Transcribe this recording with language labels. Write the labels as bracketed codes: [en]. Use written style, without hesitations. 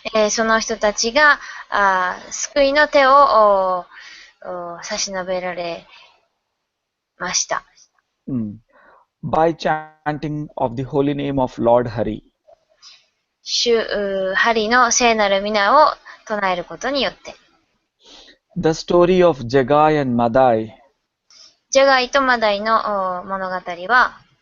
[ja] その人たちが救いの手を差し伸べられました。 [en] By chanting of the holy name of Lord Hari. [ja] 主ハリの聖なる皆を唱えることによって。 [en] The story of Jagai and Madai. [ja] ジャガイとマダイの物語は、